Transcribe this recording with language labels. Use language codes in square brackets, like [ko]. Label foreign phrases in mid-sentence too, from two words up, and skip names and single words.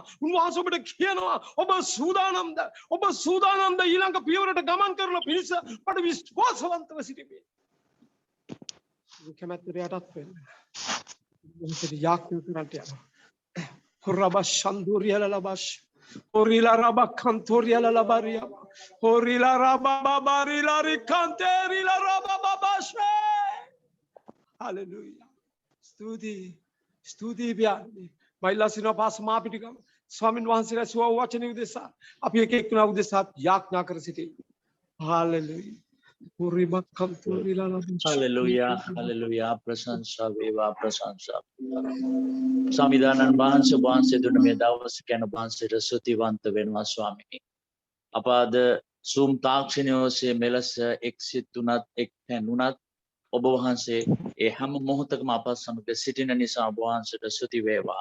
[si] උන්වහන්සේ ඔබට කියනවා ඔබ සූදානම්ද? ඔබ සූදානම්ද ඊළඟ පියවරට ගමන් කරන පිණිස ඔබට විශ්වාසවන්තව සිටින්න. කැමැත්තට යටත් වෙන්න. මොහොතේ යාඥා කරන්නට යනවා. කොරබස් ශන්දුරියලලබස් Orila raba cantoriala la baria. Orila raba babarila ricanterila raba babashe. Hallelujah. Studi biani. Baila sino pas maapitikam. Swamin වහන්සේලා සුව වචන උදෙසා අපි එක එක්කෙනා උදෙසා යාඥා කර සිටියි. Hallelujah. Orima cantoriala la Hallelujah. Hallelujah. ප්‍රශංසා වේවා ප්‍රශංසා. සමිදානන් වහන්සේ වහන්සේ දුන්න මේ දවස ගැන වහන්සේට ස්තුතිවන්ත වෙනවා ස්වාමීනි. අප අද සූම් තාක්ෂණය ඔස්සේ මෙලෙස එක්සිත් තුනත් එක් පැනුණත් ඔබ වහන්සේ ඒ හැම මොහොතකම අප සමග සිටින නිසා ඔබ වහන්සේට ස්තුති වේවා.